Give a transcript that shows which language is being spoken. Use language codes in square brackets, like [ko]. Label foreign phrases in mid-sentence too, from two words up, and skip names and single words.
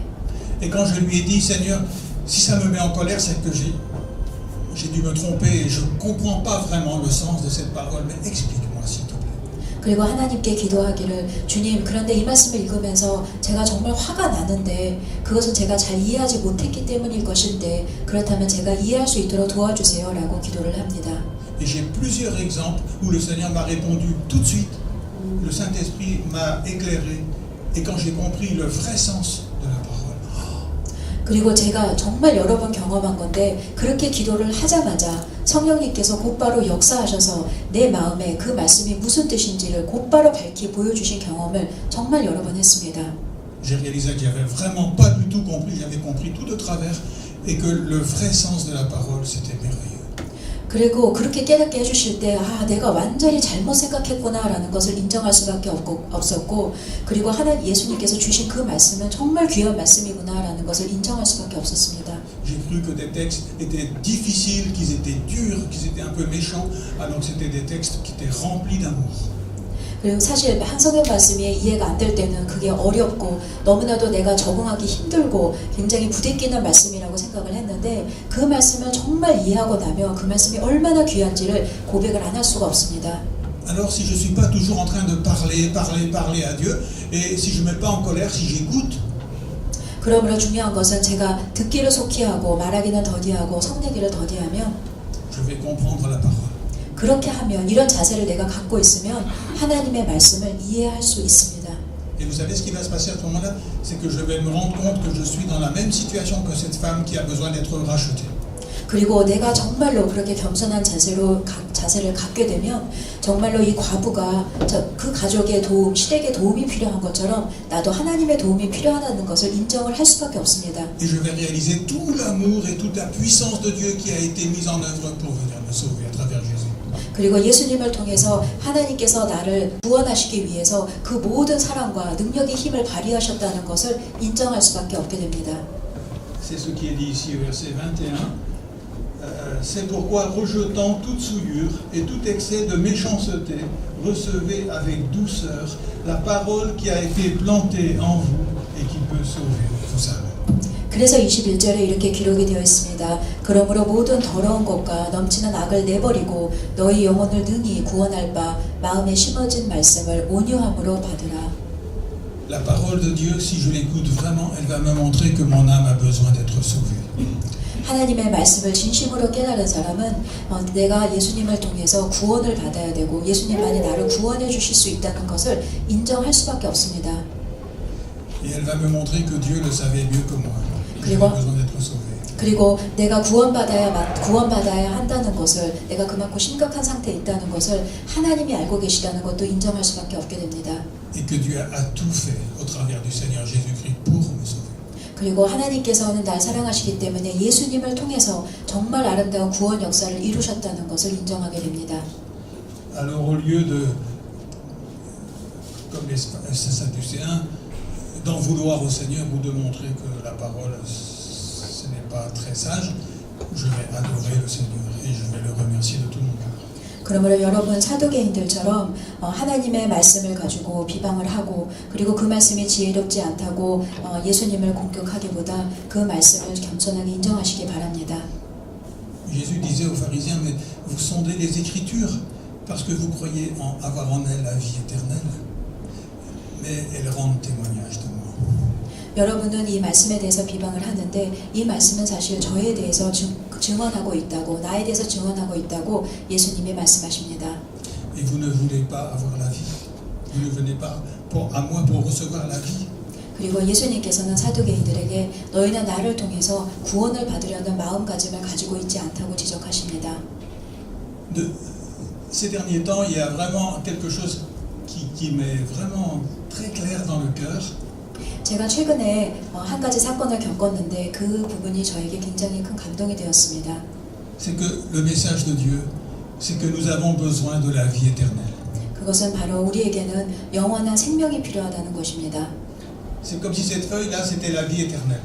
[fr] Et quand je lui ai dit, Seigneur, si ça me met en colère, c'est que j'ai dû me tromper et je ne comprends pas vraiment le sens de cette parole, mais explique-moi s'il te plaît. [ko] 그리고 하나님께 기도하기를 주님 그런데 이 말씀을 읽으면서 제가 정말 화가 나는데 그것은 제가 잘 이해하지 못했기 때문일 것인데 그렇다면 제가 이해할 수 있도록 도와주세요 라고 기도를 합니다. [fr] Et j'ai plusieurs exemples où le Seigneur m'a répondu tout de suite. Le Saint-Esprit m'a éclairé et quand j'ai compris le vrai sens de la parole. [ko] 그리고 제가 정말 여러 번 경험한 건데 그렇게 기도를 하자마자 성령님께서 곧바로 역사하셔서 내 마음에 그 말씀이 무슨 뜻인지를 곧바로 밝히 보여주신 경험을 정말 여러 번 했습니다. [fr] J'ai réalisé que j'avais vraiment pas du tout compris, j'avais compris tout de travers et que le vrai sens de la parole c'était merveilleux. [ko] 그리고 그렇게 깨닫게 해주실 때 내가 완전히 잘못 생각했구나라는 것을 인정할 수밖에 없었고 그리고 하나님 예수님께서 주신 그 말씀은 정말 귀한 말씀이구나라는 것을 인정할 수밖에 없었습니다. [fr] J'ai cru que des textes étaient difficiles, qu'ils étaient durs, qu'ils étaient un peu méchants, alors que c'était des textes qui étaient remplis d'amour. [ko] 그리고 사실 성경 말씀이 이해가 안 될 때는 그게 어렵고 너무나도 내가 적응하기 힘들고 굉장히 부대끼는 말씀이라고 생각을 했는데 그 말씀을 정말 이해하고 나면 그 말씀이 얼마나 귀한지를 고백을 안 할 수가 없습니다. [fr] Alors si je suis pas toujours en train de parler à Dieu et si je mets pas en colère, si j'écoute, [ko] 그러므로 중요한 것은 제가 듣기를 속히 하고 말하기는 더디하고 성내기를 더디하면 [fr] je vais comprendre la parole. [ko] 그렇게 하면 이런 자세를 내가 갖고 있으면 하나님의 말씀을 이해할 수 있습니다. [fr] Et vous savez ce qui va se passer à ce moment-là, c'est que je vais me rendre compte que je suis dans la même situation que cette femme qui a besoin d'être rachetée. [ko] 그리고 내가 정말로 그렇게 겸손한 자세를 갖게 되면 정말로 이 과부가 그 가족의 도움, 시댁의 도움이 필요한 것처럼 나도 하나님의 도움이 필요하다는 것을 인정을 할 수밖에 없습니다. [fr] Et je vais réaliser tout l'amour et toute la puissance de Dieu qui a été mise en œuvre pour venir me sauver à travers Jésus. [ko] 그리고 예수님을 통해서 하나님께서 나를 구원하시기 위해서 그 모든 사랑과 능력의 힘을 발휘하셨다는 것을 인정할 수밖에 없게 됩니다. [fr] C'est ce qui est dit ici au verset 21. C'est pourquoi, rejetant toute souillure et tout excès de méchanceté, recevez avec douceur la parole qui a été plantée en vous et qui peut sauver vos âmes. [ko] 그래서 21절에 이렇게 기록이 되어 있습니다. 그러므로 모든 더러운 것과 넘치는 악을 내버리고 너희 영혼을 능히 구원할 바 마음에 심어진 말씀을 온유함으로 받으라. [fr] La parole de Dieu, si je l'écoute vraiment, elle va me montrer que mon âme a besoin d'être sauvée. [ko] 하나님의 말씀을 진심으로 깨달은 사람은 내가 예수님을 통해서 구원을 받아야 되고 예수님만이 나를 구원해 주실 수 있다는 것을 인정할 수밖에 없습니다. [fr] Et elle va me montrer que Dieu le savait mieux que moi. J'ai besoin d'être sauvé. [ko] 그리고 내가 구원받아야 한다는 것을, 내가 그만큼 심각한 상태에 있다는 것을 하나님이 알고 계시다는 것도 인정할 수밖에 없게 됩니다. [fr] Et que Dieu a tout fait au travers du Seigneur Jésus-Christ pour me sauver. [ko] 그리고 하나님께서는 날 사랑하시기 때문에 예수님을 통해서 정말 아름다운 구원 역사를 이루셨다는 것을 인정하게 됩니다. [fr] Alors au lieu de, comme les Sadducéens, d'en vouloir au Seigneur ou de montrer que la parole ce n'est pas très sage, je vais adorer le Seigneur et je vais le remercier de tout mon cœur. [ko] 그러므로 여러분 사두개인들처럼 하나님의 말씀을 가지고 비방을 하고 그리고 그 말씀이 지혜롭지 않다고 예수님을 공격하기보다 그 말씀을 겸손하게 인정하시기 바랍니다. [fr] Jésus disait aux pharisiens, mais vous sondez les Écritures parce que vous croyez avoir en elles la vie éternelle, mais elles rendent témoignage de moi. [ko] 여러분은 이 말씀에 대해서 비방을 하는데 이 말씀은 사실 저에 대해서 증언하고 있다고, 나에 대해서 증언하고 있다고 예수님이 말씀하십니다. [fr] Et vous ne voulez pas avoir la vie. Vous ne venez pas à moi pour recevoir la vie. [ko] 그리고 예수님께서는 사두개인들에게 너희는 나를 통해서 구원을 받으려는 마음가짐을 가지고 있지 않다고 지적하십니다. [fr] Ces derniers temps, il y a vraiment quelque chose qui m'est vraiment très clair dans le cœur. [ko] 제가 최근에 한 가지 사건을 겪었는데 그 부분이 저에게 굉장히 큰 감동이 되었습니다. [fr] C'est que le message de Dieu, c'est que nous avons besoin de la vie éternelle. [ko] 그것은 바로 우리에게는 영원한 생명이 필요하다는 것입니다. [fr] C'est comme si cette feuille-là, c'était la vie éternelle.